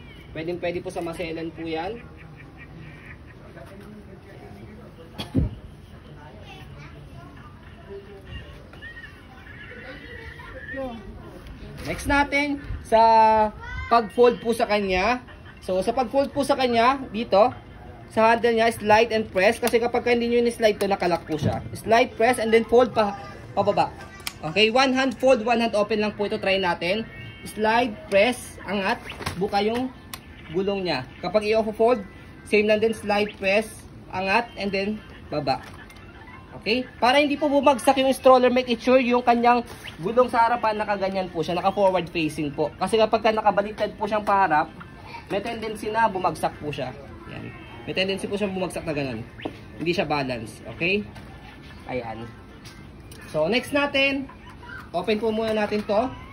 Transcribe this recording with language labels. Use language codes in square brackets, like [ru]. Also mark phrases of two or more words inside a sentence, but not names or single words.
[tl] Pwede po sa maselan po yan. Next natin sa pag-fold po sa kanya. So, sa pag-fold po sa kanya, dito, sa handle niya, [en] slide and press. [tl] Kasi kapag hindi nyo ni-slide to, nakalock po siya. Slide, [en] press, and then fold [tl] pababa. [en] Okay, one hand fold, one hand open [tl] lang po ito. [en] Try natin. Slide, press, [tl] angat, buka yung gulong niya. Kapag i-off-fold, same lang din, [en] slide, press, [tl] angat, [en] and then [tl] baba. Okay? Para hindi po bumagsak yung stroller, [en] make it sure [tl] yung kanyang gulong sa harapan nakaganyan po siya, naka- [en] forward facing [tl] po. Kasi kapag nakabaliktad po siyang paharap, may tendency na bumagsak po siya. Yan. May tendency po siyang bumagsak na ganun. Hindi siya balance. Okay? Ayan. So, next natin, open po muna natin to.